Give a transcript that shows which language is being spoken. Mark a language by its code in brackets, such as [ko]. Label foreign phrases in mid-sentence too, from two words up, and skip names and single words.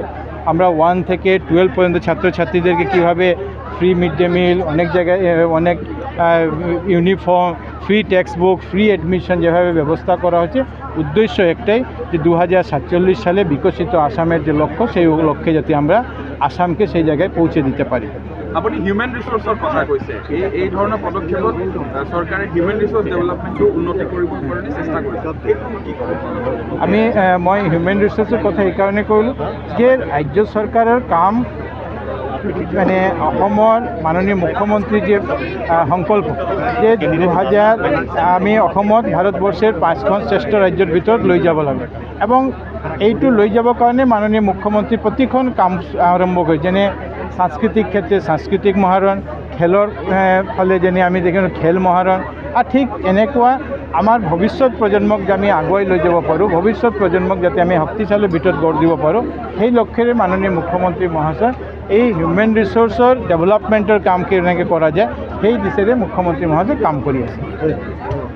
[bn] আমরা 1 থেকে 12 পর্যন্ত ছাত্রছাত্রীদেরকে কীভাবে [en] free mid day meal, [bn] অনেক জায়গায় অনেক ইউনিফর্ম, [en] free text book, free admission [bn] যেভাবে ব্যবস্থা করা হচ্ছে, উদ্দেশ্য একটাই যে 2047 সালে বিকশিত আসামের যে লক্ষ্য, সেই লক্ষ্যে যাতে আমরা আসামকে সেই জায়গায় পৌঁছে দিতে পারি। [as] আপুনি [en] human resource [as] কথা কৈছে, এই ধৰণৰ পদক্ষেপত চৰকাৰে [en] human resource development [as] উন্নতি কৰিবৰ কাৰণে চেষ্টা কৰিছে। মই [en] human resource [as] কথা এইকাৰণে কৰিলোঁ যে ৰাজ্য চৰকাৰৰ কাম মানে অসমৰ মাননীয় মুখ্যমন্ত্রীর যে সংকল্প যে 2000 আমি অসমত ভারতবর্ষের 5খন শ্রেষ্ঠ রাজ্যের ভিতৰত লৈ যাব লাগে, এবং এইটো লৈ যাবৰ কাৰণে মাননীয় মুখ্যমন্ত্রী প্ৰতিখন কাম আৰম্ভ কৰে, যেনে সাংস্কৃতিক ক্ষেত্রে সাংস্কৃতিক মহাৰণ, খেলৰ ফালে যেনে আমি দেখিছোঁ খেল মহাৰণ, আৰু ঠিক এনেকুৱা আমাৰ ভৱিষ্যত প্ৰজন্মক যে আমি আগুৱাই লৈ যাব পাৰোঁ, ভৱিষ্যত প্ৰজন্মক যাতে আমি শক্তিশালী ভিতৰত গঢ় দিব পাৰোঁ, সেই লক্ষ্যৰে মাননীয় মুখ্যমন্ত্রী মহাশয় এই [en] human resource development [as] কাম কেনেকৈ কৰা যায় সেই দিশেৰে মুখ্যমন্ত্রী মহাশয় কাম কৰি আছে।